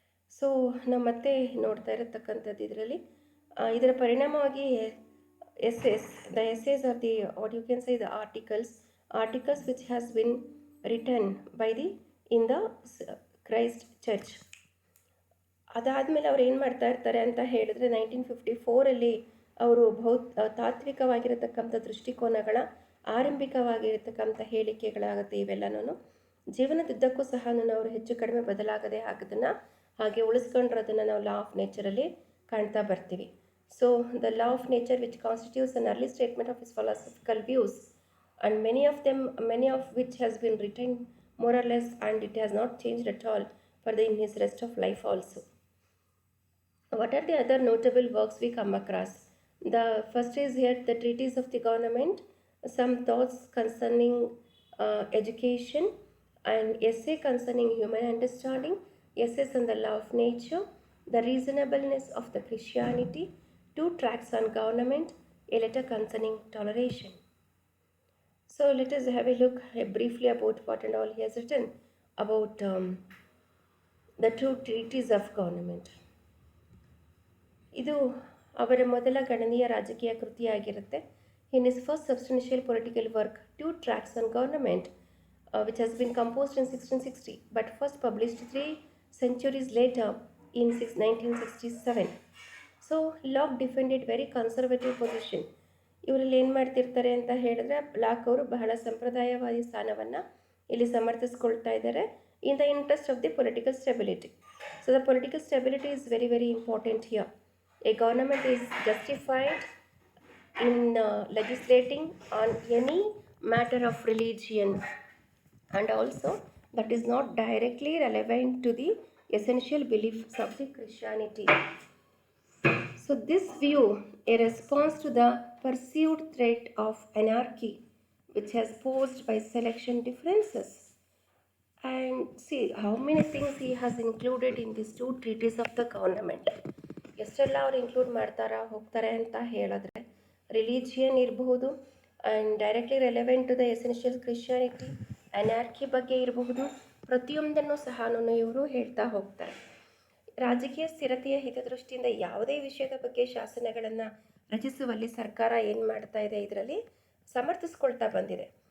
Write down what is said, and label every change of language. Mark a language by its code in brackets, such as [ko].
[kn] So ನಾವು ಮತ್ತೆ ನೋಡ್ತಾ ಇರತಕ್ಕಂಥದ್ದು ಇದರ ಪರಿಣಾಮವಾಗಿ [en] the essays are the, what you can say, the articles which has been written by in the Christ Church. [kn] ಅದಾದಮೇಲೆ ಅವ್ರು ಏನು ಮಾಡ್ತಾ ಇರ್ತಾರೆ ಅಂತ ಹೇಳಿದ್ರೆ 1954 ಅವರು ತಾತ್ವಿಕವಾಗಿರತಕ್ಕಂಥ ದೃಷ್ಟಿಕೋನಗಳ ಆರಂಭಿಕವಾಗಿರತಕ್ಕಂಥ ಹೇಳಿಕೆಗಳಾಗುತ್ತೆ. ಇವೆಲ್ಲನೂ ಜೀವನದುದ್ದಕ್ಕೂ ಸಹ ಅವರು ಹೆಚ್ಚು ಕಡಿಮೆ ಬದಲಾಗದೆ ಅದನ್ನು ಹಾಗೆ ಉಳಿಸ್ಕೊಂಡಿರೋದನ್ನು ನಾವು ಲಾ ಆಫ್ ನೇಚರಲ್ಲಿ ಕಾಣ್ತಾ ಬರ್ತೀವಿ. [en] So the law of nature which constitutes an early statement of his philosophical views, and many of which has been written more or less, and it has not changed at all in his rest of life also. What are the other notable works we come across? The first is here the treatise of the government, some thoughts concerning education, an essay concerning human understanding, essays on the law of nature, the reasonableness of the Christianity, 2 tracts on government, a letter concerning toleration. So let us have a look briefly about what and all he has written about the 2 treatises of government. [kn] ಇದು ಅವರ ಮೊದಲ ಗಣನೀಯ ರಾಜಕೀಯ ಕೃತಿಯಾಗಿರುತ್ತೆ. [en] In his first substantial political work, 2 tracts on government, which has been composed in 1660, but first published 3 centuries later in 1967. So Locke defended very conservative position. [kn] ಇವರಲ್ಲಿ ಏನು ಮಾಡ್ತಿರ್ತಾರೆ ಅಂತ ಹೇಳಿದ್ರೆ, ಲಾಕ್ ಅವರು ಬಹಳ ಸಂಪ್ರದಾಯವಾದಿ ಸ್ಥಾನವನ್ನು ಇಲ್ಲಿ ಸಮರ್ಥಿಸ್ಕೊಳ್ತಾ ಇದ್ದಾರೆ [en] in the interest of the political stability. So the political stability is very, very important here. A government is justified in legislating on any matter of religion, and also that is not directly relevant to the essential beliefs of the Christianity. So this view, a response to the perceived threat of anarchy, which has posed by selection differences. And see how many things he has included in these two treaties of the government. [kn] ಎಷ್ಟೆಲ್ಲ ಅವ್ರು include ಮಾಡ್ತಾರಾ ಹೋಗ್ತಾರೆ ಅಂತ ಹೇಳಿದ್ರೆ religion ಇರಬಹುದು [en] and directly relevant to the essential Christianity, [kn] anarchy ಬಗ್ಗೆ ಇರಬಹುದು, ಪ್ರತಿಯೊಂದನ್ನು ಸಹ ಇವರು ಹೇಳ್ತಾ ಹೋಗ್ತಾರೆ. ರಾಜಕೀಯ ಸ್ಥಿರತೆಯ ಹಿತದೃಷ್ಟಿಯಿಂದ ಯಾವುದೇ ವಿಷಯದ ಬಗ್ಗೆ ಶಾಸನಗಳನ್ನು ರಚಿಸುವಲ್ಲಿ ಸರ್ಕಾರ ಏನು ಮಾಡ್ತಾ ಇದೆ, ಇದರಲ್ಲಿ ಸಮರ್ಥಿಸ್ಕೊಳ್ತಾ ಬಂದಿದೆ.